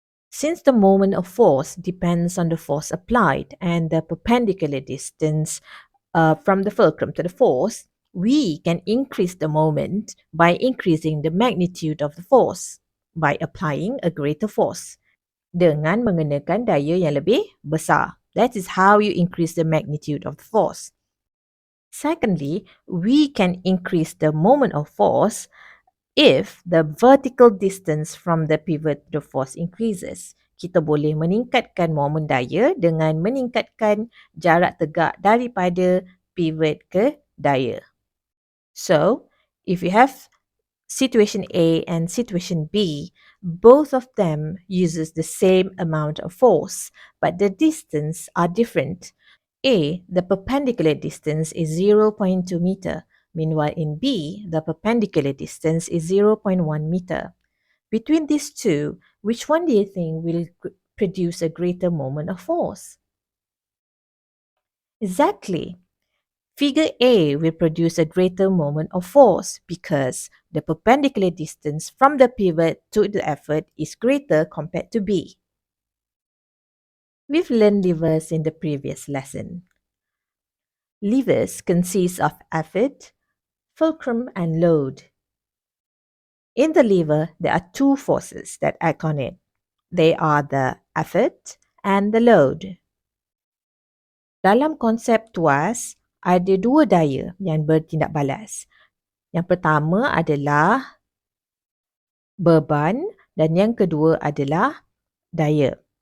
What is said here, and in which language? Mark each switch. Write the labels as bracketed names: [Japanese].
[English] Since the moment of force depends on the force applied and the perpendicular distance from the fulcrum to the force, we can increase the moment by increasing the magnitude of the force by applying a greater force [Malay] dengan mengenakan daya yang lebih besar. [English] That is how you increase the magnitude of the force. Secondly, we can increase the moment of force if the vertical distance from the pivot to the force increases. [Malay] Kita boleh meningkatkan momen daya dengan meningkatkan jarak tegak daripada pivot ke daya. [English] So, if you have situation A and situation B, both of them uses the same amount of force, but the distance are different. A, the perpendicular distance is 0.2 meter. Meanwhile, in B, the perpendicular distance is 0.1 meter. Between these two, which one do you think will produce a greater moment of force? Exactly. Figure A will produce a greater moment of force because the perpendicular distance from the pivot to the effort is greater compared to B. We've learned levers in the previous lesson. Levers consist of effort, fulcrum, and load. In the lever, there are two forces that act on it. They are the effort, and the load. [Malay] Dalam konsep tuas, ada dua daya yang bertindak balas. Yang pertama adalah beban dan yang kedua adalah daya.